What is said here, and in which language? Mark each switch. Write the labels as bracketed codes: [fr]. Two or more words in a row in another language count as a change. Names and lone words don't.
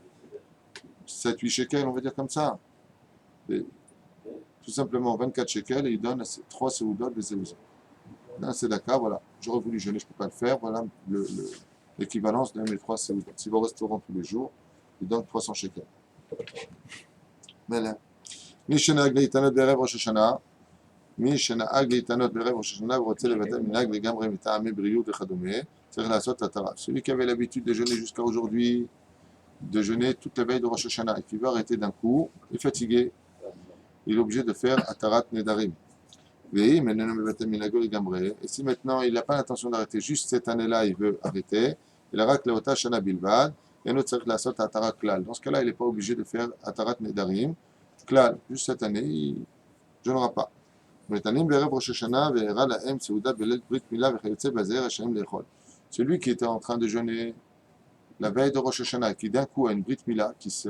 [fr] 7-8 shekels, on va dire comme ça. Et tout simplement 24 shekels et il donne 3 séoudotes de séouda. Là, c'est d'accord, voilà. J'aurais voulu jeûner, je ne peux pas le faire. Voilà l'équivalence de mes 3 séoudotes. S'il va au restaurant tous les jours, il donne 300 shekels. Mais là, [he] מי שנהג להתענות בערב ראש השנה, מי שנהג להתענות בערב ראש השנה ורוצה לבטל מנהג לגמרי מטעמי בריאות וכדומה, צריך לעשות התרה. [fr] Celui qui avait l'habitude de jeûner jusqu'à aujourd'hui, de jeûner toute la veille de Rosh Hashanah, et qui veut arrêter d'un coup, il est fatigué, il est obligé de faire [he] התרת נדרים. [fr] Et si maintenant il n'a pas l'intention d'arrêter, juste cette année-là, il veut arrêter, il aura que la [he] אותה שנה בלבד, [fr] et nous [he] צריך לעשות התרה כלל. [fr] Dans ce cas-là, il n'est pas obligé de faire [he] התרת נדרים. [fr] Klal, juste cette année, il ne jeûnera pas. Celui qui était en train de jeûner la veille de Rosh Hashanah, qui d'un coup a une Brit Mila, qui se...